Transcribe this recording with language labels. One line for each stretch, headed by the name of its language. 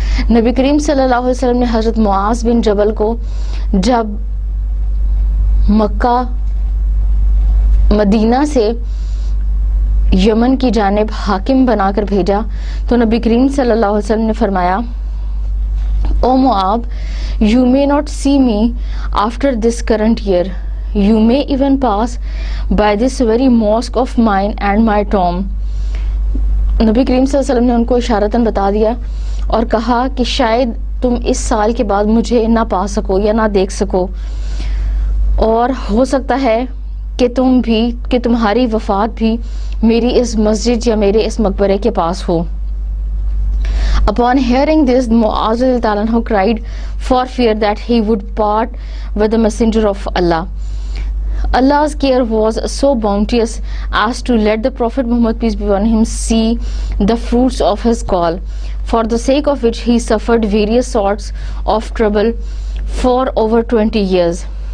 Urdu: نبی کریم صلی اللہ علیہ وسلم نے حضرت معاذ بن جبل کو جب مکہ مدینہ سے یمن کی جانب حاکم بنا کر بھیجا تو نبی کریم صلی اللہ علیہ وسلم نے فرمایا، او معاذ,
English: you may not see me after this current year. You may even pass by this very mosque of mine and my tomb.
Urdu: نبی کریم صلی اللہ علیہ وسلم نے ان کو اشارتاً بتا دیا اور کہا کہ شاید تم اس سال کے بعد مجھے نہ پا سکو یا نہ دیکھ سکو، اور ہو سکتا ہے کہ تمہاری وفات بھی میری اس مسجد یا میرے اس مقبرے کے پاس ہو.
English: Upon hearing this, Mu'adh
Arabic: radhiyallahu anhu
English: cried for fear that he would part with the messenger of Allah. Allah's care was so bounteous as to let the Prophet Muhammad, peace be upon him, see the fruits of his call, for the sake of which he suffered various sorts of trouble for over 20 years.